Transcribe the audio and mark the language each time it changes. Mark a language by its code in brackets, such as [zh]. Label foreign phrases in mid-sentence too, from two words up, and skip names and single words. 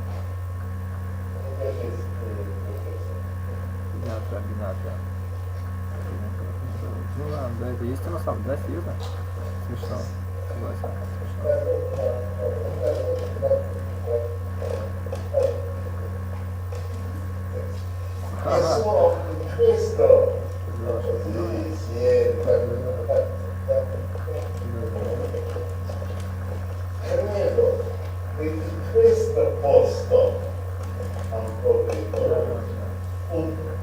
[ru] Бинация. Ну да, да, это есть на самом деле, да, серьезно? Смешно. Согласен. [it] E solo in questo così si entra. Credo che in questo posto un po' di